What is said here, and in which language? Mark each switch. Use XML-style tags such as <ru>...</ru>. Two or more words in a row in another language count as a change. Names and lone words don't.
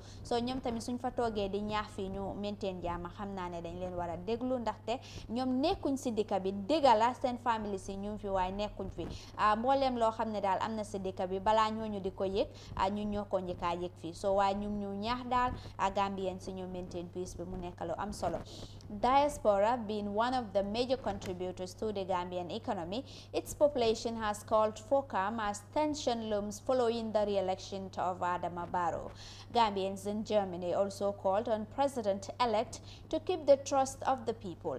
<wo>soo ñoom tamit suñ fa toogee di ñaax fii ñu maintain jaama xam naa ne dañ leen war a déglu ndaxte ñoom nekkuñ si dëkk bi déggal la seen famille si ñu fi waaye nekkuñ fi mbooleem loo xam ne daal am na si dëkk bi balaa ñooñu di ko yëg ñu ñoo ko njëkkaa yëg fii so waaye ñu ñaax daal Gambien si ñu</wo> <en>maintain peace</en> <wo>bi mu nekk lu am solo.</wo> <en>Diaspora being one of the major contributors to the Gambian economy, its population has called for calm as tension looms following the re-election of Adama Barrow. Gambians in Germany also called on President-elect to keep the trust of the people.</en>